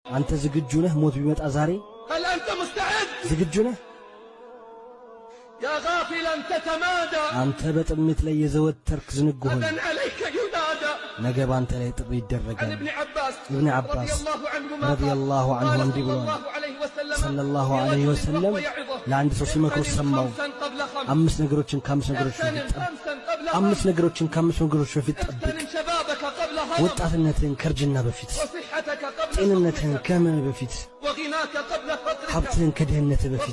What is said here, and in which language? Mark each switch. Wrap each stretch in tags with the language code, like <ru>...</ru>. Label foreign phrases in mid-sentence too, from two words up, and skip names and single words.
<am>አንተ ዝግጁ ነህ ሞት ቢመጣ ዛሬ</am> <ar>هل أنت مستعد</ar> <am>ዝግጁ ነህ</am> <ar>يا غافلا تتمادى</ar> <am>አንተ በጥሜት ላይ የዘወተርክ ዝንጉ ሆይ</am> <ar>غدا عليك ينادى</ar> <am>ነገ ባንተ ላይ ጥሪ ይደረጋል</am> <ar>عن ابن عباس رضي الله عنه</ar> <am>እንዲህ ብሏል</am> <ar>صلى الله عليه وسلم</ar> <am>ለአንድ ሰው ሲመክሩ ሰማው አምስት ነገሮችን ከአምስት ነገሮች በፊት ጠብቅ ወጣትነትን ከርጅና በፊት ጤንነትን ከህመም በፊት ሀብትን ከድህነት በፊት</am>